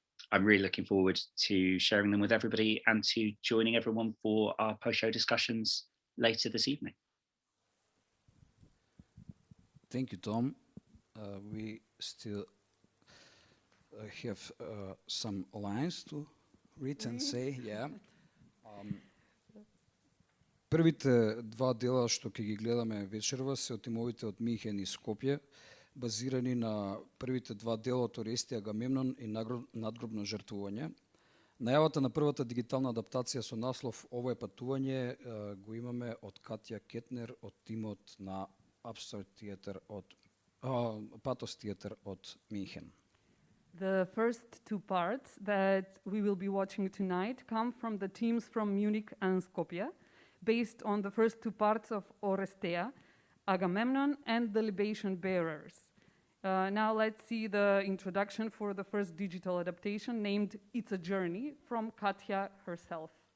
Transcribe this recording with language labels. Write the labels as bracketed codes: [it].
[en] I'm really looking forward to sharing them with everybody and to joining everyone for our post-show discussions later this evening. Thank you, Tom. We still have some lines to read and say, yeah. [mk] Првите 2 дела што ќе ги гледаме вечерва се од тимовите од Михен и Скопје, базирани на првите 2 дела од Орести Агамемнон и надгробно жртвување. Најавата на првата дигитална адаптација со наслов Ово е патување го имаме од Катја Кетнер од тимот на Патос театар од Михен. [en] The first 2 parts that we will be watching tonight come from the teams from Munich and Skopje, based on the first 2 parts of Orestea, Agamemnon, and the Libation Bearers. Now let's see the introduction for the first digital adaptation named It's a Journey from Katja herself.